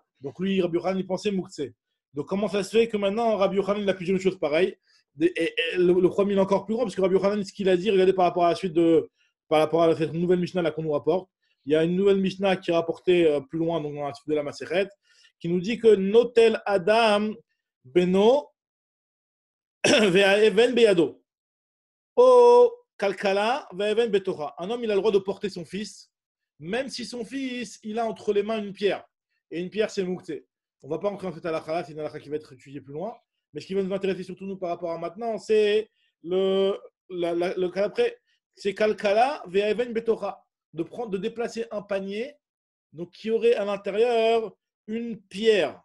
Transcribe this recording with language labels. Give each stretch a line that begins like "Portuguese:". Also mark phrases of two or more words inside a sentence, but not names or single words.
French: Donc, lui, Rabbi Yochanan, il pensait Moukse. Donc, comment ça se fait que maintenant, Rabbi Yochanan, il a pu dire une chose pareille? Et le premier, il est encore plus grand, parce que Rabbi Yochanan, ce qu'il a dit, regardez par rapport à la suite par rapport à cette nouvelle Mishnah là qu'on nous rapporte. Il y a une nouvelle Mishnah qui est rapportée plus loin, donc dans la suite de la Masechet, qui nous dit que
Hebrew: נוטל אדם בנו והאבן בידו. או כלכלה והאבן בתוכה.
French: Un homme, il a le droit de porter son fils, même si son fils, il a entre les mains une pierre. Et une pierre, c'est Moukse. On ne va pas entrer dans cette halakha, c'est une halakha qui va être étudiée plus loin. Mais ce qui va nous intéresser surtout nous par rapport à maintenant, c'est le cas d'après. C'est
Hebrew: כלכלה והאבן בתוכה.
French: De déplacer un panier donc, qui aurait à l'intérieur une pierre.